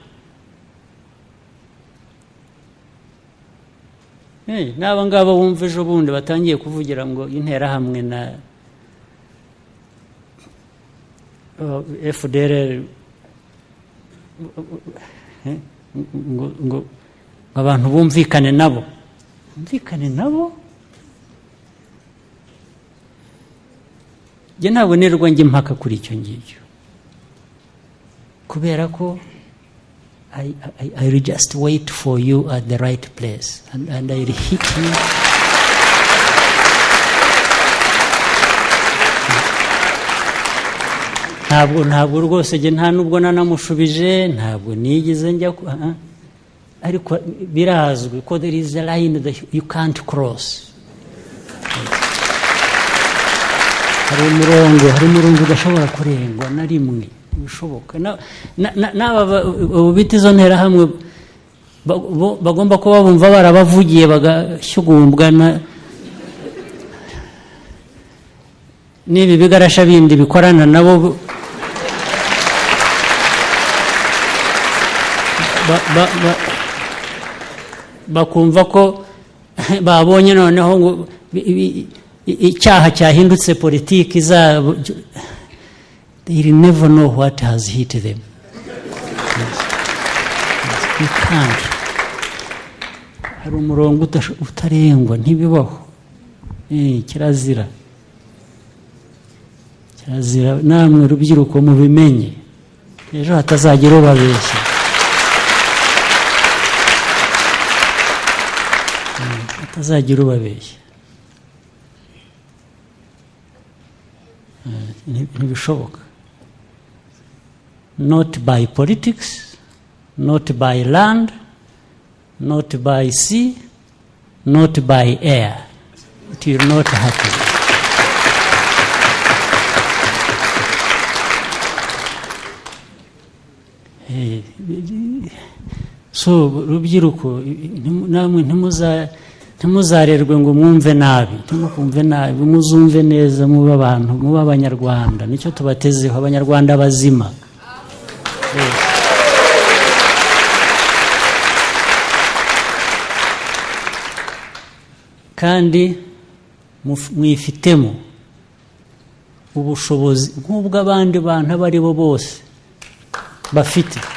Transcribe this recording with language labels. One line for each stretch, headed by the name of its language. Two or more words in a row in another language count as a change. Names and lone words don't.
Kinyarwanda: N'aba ngaba wumva ejo bundi batangiye kuvugira ngo interahamwe na FDLR ngo abantu bumvikane nabo. Njye ntabonerwa njye impaka kuri icyo ngicyo, kubera ko
English: I will just wait for you at the right place and I will hit you.
Kinyarwanda: Ntabwo rwose njye nta nubwo nanamushubije, ntabwo nigeze njya ariko birazwi ko
English: there is a line that you can't cross.
Kinyarwanda: Hari umurongo udashobora kurengwa na rimwe bishoboka. N'aba ubita izo nterahamwe bagomba kuba bumva barabavugiye bagashyugumbwa n'ibi bigarasha bindi bikorana nabo bakumva ko babonye noneho ngo icyaha cyahindutse politiki zabo.
English: They will never know what has hit them. You can't.
Kinyarwanda: Hari umurongo utarengwa, ntibibaho. Kirazira. Namwe rubyiruko mubimenye, ejo hatazagira ubabeshya. Hatazagira ubabeshya. Ntibishoboka.
English: Not by politics, not by land, not by sea, not by air. It will not happen.
Kinyarwanda: So rubyiruko namwe ntimuzarerwe ngo mwumve nabi, ntimukumve nabi, muzumve neza, muba abantu, muba abanyarwanda. Nicyo tubatezeho, abanyarwanda bazima. Kandi mwifitemo ubushobozi nk'ubwo abandi bantu abo ari bo bose bafite.